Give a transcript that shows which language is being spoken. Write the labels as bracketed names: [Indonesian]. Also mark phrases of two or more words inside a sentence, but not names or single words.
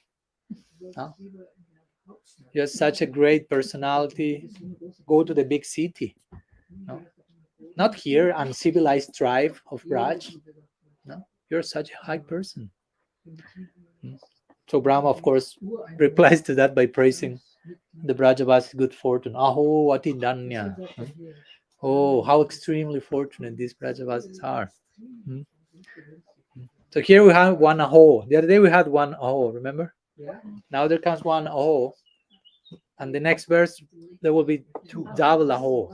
[English] You have such a great personality. Go to the big city. Not here, uncivilized tribe of Braj. No, you're such a high person. So Brahma, of course, replies to that by praising the VRAJAVASIS' good fortune. [Sanskrit] Aho ati danya. [English] Oh, how extremely fortunate these VRAJAVASIS are. So here we have one aho. The other day we had one aho, remember? Now there comes one aho. And the next verse, there will be double aho.